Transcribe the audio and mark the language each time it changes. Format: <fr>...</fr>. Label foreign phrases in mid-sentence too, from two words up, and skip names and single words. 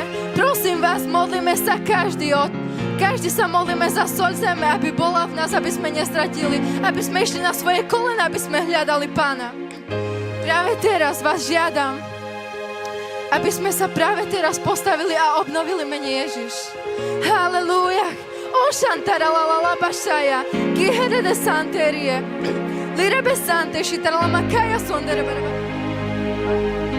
<sk>Prosím vás, modlíme sa každý sa modlíme za soľ zeme, aby bola v nás, aby sme nestratili, aby sme išli na svoje kolena, aby sme hľadali Pána. Práve teraz vás žiadam, aby sme sa práve teraz postavili a obnovili mene Ježiš. Halelúja. O Shantara la la la bashaya, Gihere de Santerie, Lire besante, Shitara la makaya sondere.</sk>